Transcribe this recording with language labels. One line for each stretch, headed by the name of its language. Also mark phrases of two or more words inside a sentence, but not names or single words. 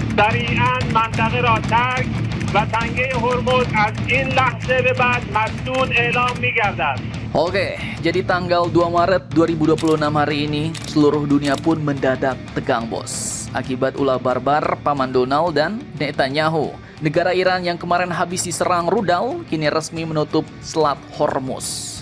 Persian: سریعا منطقه را ترک و تنگه هرمز از این لحظه به بعد مسدود اعلام می‌گردد.
Indonesian: Oke, jadi tanggal 2 Maret 2026 hari ini, seluruh dunia pun mendadak tegang, bos. Akibat ulah barbar paman Donald dan Netanyahu. Negara Iran yang kemarin habis diserang rudal, kini resmi menutup Selat Hormuz.